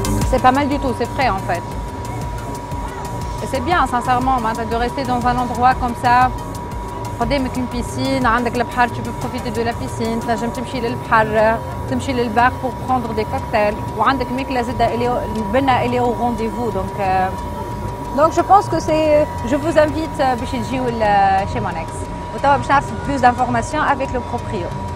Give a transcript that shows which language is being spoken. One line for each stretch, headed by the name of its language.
French: C'est pas mal du tout, c'est frais en fait. Et c'est bien, sincèrement, de rester dans un endroit comme ça.
Arabic: قدامك
French: une piscine,
Arabic: عندك البحر,
French: tu peux profiter de la piscine,
Arabic: تنجم تمشي للبحر, تمشي للبار
French: pour prendre des cocktails.
Arabic: وعندك ماكلة زادة البنة اللي
French: au rendez-vous. Donc je pense que c'est. Je vous invite
Arabic: باش تجيو
French: chez Monex.
Arabic: وتوا باش نعرف
French: plus d'informations avec le proprio.